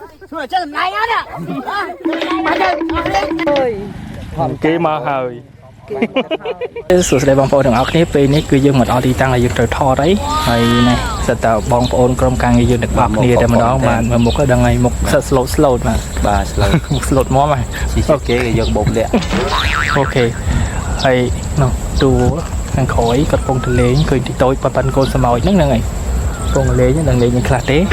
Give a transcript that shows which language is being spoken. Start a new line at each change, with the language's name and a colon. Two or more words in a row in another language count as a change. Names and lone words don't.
Vietnamese: Thôi chết làm ngay á. Ơi. Kê mà hơi.
Khmer: សួស្តីបងប្អូនទាំងអស់គ្នាពេលនេះគឺយើងមកដល់ទីតាំងដែលយើងត្រូវថតហើយហើយនេះសិតតបងប្អូនក្រុមការងារយើងទាំងអស់គ្នាតែម្ដងបានមកមុខដល់ថ្ងៃមុខសិត slow បាទ slow មុខ slow មកហើយអូខេយើងបូមលាក់អូខេហើយនោះទូខាងក្រោយគាត់កំពុងទៅលេងឃើញទីតូចប៉ុណ្ណកូនសមោចហ្នឹងហើយកំពុងលេងនឹងលេងនឹងខ្លះទេ